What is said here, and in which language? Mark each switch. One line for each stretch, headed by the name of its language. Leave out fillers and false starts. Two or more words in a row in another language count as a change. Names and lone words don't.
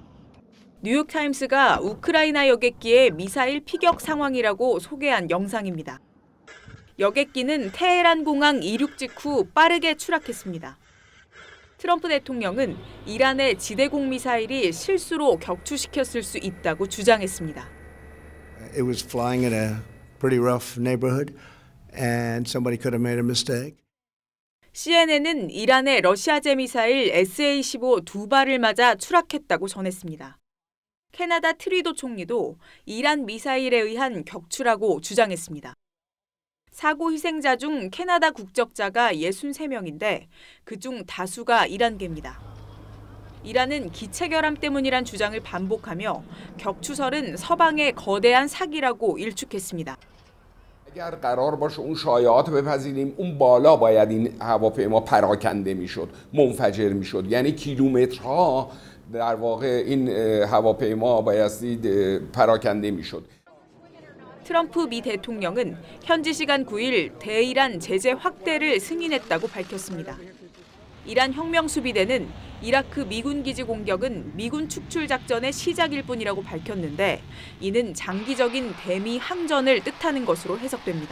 Korean: 뉴욕타임스가 우크라이나 여객기의 미사일 피격 상황이라고 소개한 영상입니다. 여객기는 테헤란 공항 이륙 직후 빠르게 추락했습니다. 트럼프 대통령은 이란의 지대공 미사일이 실수로 격추시켰을 수 있다고 주장했습니다.
English: It was flying in a pretty rough neighborhood and somebody could have made a mistake.
Korean: CNN은 이란의 러시아제 미사일 SA-15 두 발을 맞아 추락했다고 전했습니다. 캐나다 트리도 총리도 이란 미사일에 의한 격추라고 주장했습니다. 사고 희생자 중 캐나다 국적자가 63명인데 그중 다수가 이란계입니다. 이란은 기체 결함 때문이란 주장을 반복하며 격추설은 서방의 거대한 사기라고 일축했습니다.
Persian: اگر قرار باشه اون شایعات بپذیریم اون بالا باید این هواپیما پراکنده میشد منفجر میشد یعنی کیلومترها در واقع این هواپیما بایستی پراکنده میشد.
Korean: 트럼프 미 대통령은 현지 시간 9일 대이란 제재 확대를 승인했다고 밝혔습니다. 이란 혁명수비대는 이라크 미군 기지 공격은 미군 축출 작전의 시작일 뿐이라고 밝혔는데 이는 장기적인 대미 항전을 뜻하는 것으로 해석됩니다.